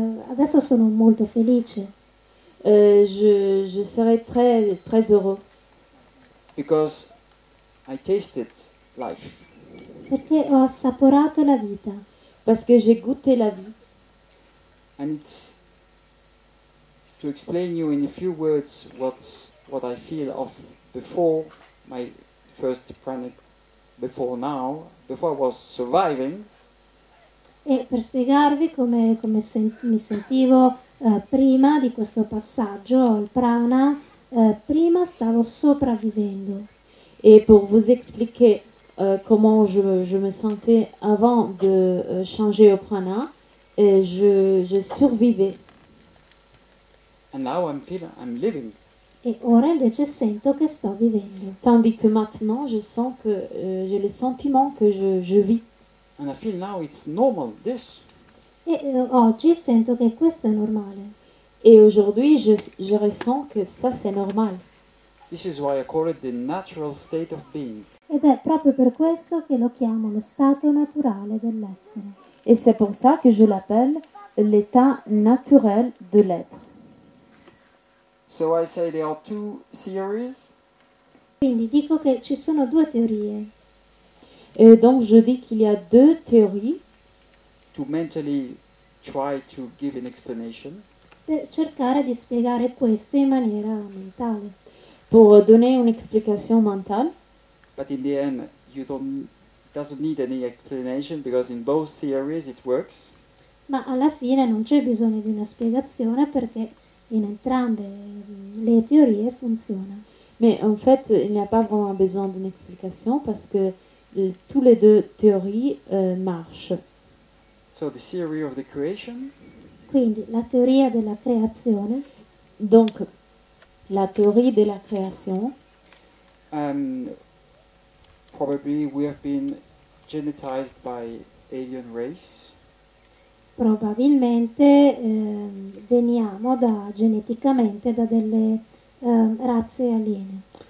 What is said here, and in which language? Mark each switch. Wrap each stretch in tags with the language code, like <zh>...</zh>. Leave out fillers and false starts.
<it>adesso sono molto felice</it> <fr>je serai très, très heureux.</fr> <en>Because I tasted life.</en> <it>perché ho assaporato la vita.</it> <fr>Parce que j'ai goûté la vie.</fr> <en>And it's to explain you in a few words what I feel of before my first pranic, before I was surviving.</en> <it>E per spiegarvi come mi sentivo prima di questo passaggio al prana, prima stavo sopravvivendo.</it> <fr>Et pour vous expliquer comment je me sentais avant de changer au prana, je survivais.</fr> <en>And now I'm living.</en> <it>E ora invece sento che sto vivendo.</it> <fr>Tandis que maintenant, je sens que j'ai le sentiment que je vis.</fr> <en>And I feel now it's normal, this.</en> <it>E oggi sento che questo è normale.</it> <fr>Et aujourd'hui, je ressens que ça, c'est normal.</fr> <en>This is why I call it the natural state of being.</en> <it>Ed è proprio per questo che lo chiamo lo stato naturale dell'essere.</it> <fr>Et c'est pour ça que je l'appelle l'état naturel de l'être.</fr> <en>So I say there are two theories.</en> <it>Quindi dico che ci sono due teorie</it> <fr>Et donc, je dis qu'il y a deux théories</fr> <en>To mentally try to give an explanation.</en> <it>per cercare di spiegare questo in maniera mentale.</it> <fr>pour donner une explication mentale.</fr> <en>But in the end, doesn't need any explanation because in both theories it works.</en> <it>Ma alla fine non c'è bisogno di una spiegazione perché in entrambe le teorie funziona.</it> <fr>Mais en fait, il n'y a pas vraiment besoin d'une explication parce que tous les deux théories marchent.</fr> <en>So the theory of the creation,</en> <it>Quindi la teoria della creazione,</it> <fr>Donc, la théorie de la création,</fr> <en>probably we have been genetized by alien race.</en> <it>probabilmente veniamo geneticamente da delle razze aliene.</it>